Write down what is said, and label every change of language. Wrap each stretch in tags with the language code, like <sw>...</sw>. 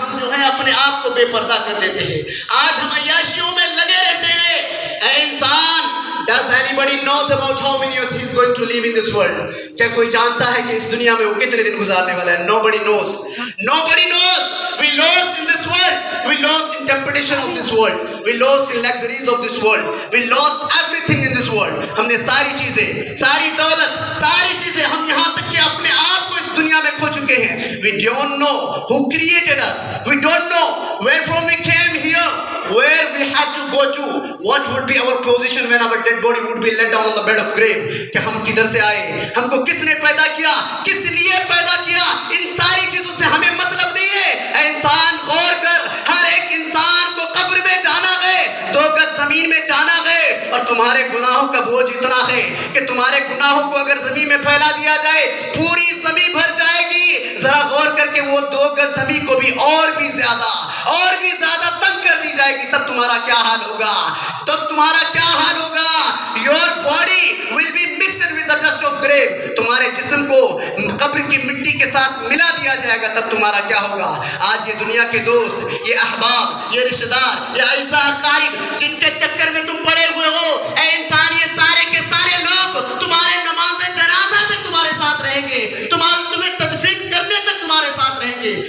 <ur>جو ہے اپنے آپ کو بے پردہ کر لیتے ہیں. آج ہم عیاشیوں میں لگے رہتے ہیں. اے انسان,</ur> <en>does anybody knows about how many years he is going to live in this world?</en> <ur>کیا کوئی جانتا ہے کہ اس دنیا میں وہ کتنے دن گزارنے والا ہے؟</ur> <en>Nobody knows. Nobody knows. We lost in this world. We lost in temptation of this world. We lost in luxuries of this world. We lost everything in this world.</en> <ur>ہم نے ساری چیزیں, ساری دولت, ساری چیزیں, ہم یہاں تک کہ اپنے آپ کو اس دنیا میں کھو چکے ہیں.</ur> <en>We don't know who created us. We don't know where from we came here, where we had to go to, what would be our position when our dead body would be laid down on the bed of grave.</en> <ur>کہ ہم کدھر سے آئے, ہم کو کس نے پیدا کیا, کس لیے پیدا کیا, ان ساری چیزوں سے ہمیں مطلب نہیں ہے. اے انسان غور کر, ہر ایک انسان کو قبر میں جانا ہے, 2 گز زمین میں جانا ہے, اور تمہارے گناہوں کا بوجھ اتنا ہے کہ تمہارے گناہوں کو اگر زمین میں پھیلا دیا جائے پوری زمین بھر جائے گی. ذرا غور کر کے وہ 2 گز زمین کو بھی اور بھی زیادہ تنگ کر دی جائے گی. تب تمہارا کیا حال ہوگا, تب تمہارا کیا حال ہوگا.</ur> <en>Your body will be mixed with the dust of grave.</en> <ur>تمہارے جسم کو قبر کی مٹی کے ساتھ ملا دیا جائے گا, تب تمہارا کیا ہوگا. آج یہ دنیا کے دوست, یہ احباب, یہ رشتہ دار, یہ اعزاء اقارب جن کے چکر میں تم پڑے ہوئے ہو, اے انسان, یہ سارے کے سارے لوگ تمہارے نماز جنازہ تک تمہارے ساتھ رہیں گے, تمہیں تدفین کرنے تک تمہارے ساتھ رہیں گے.</ur>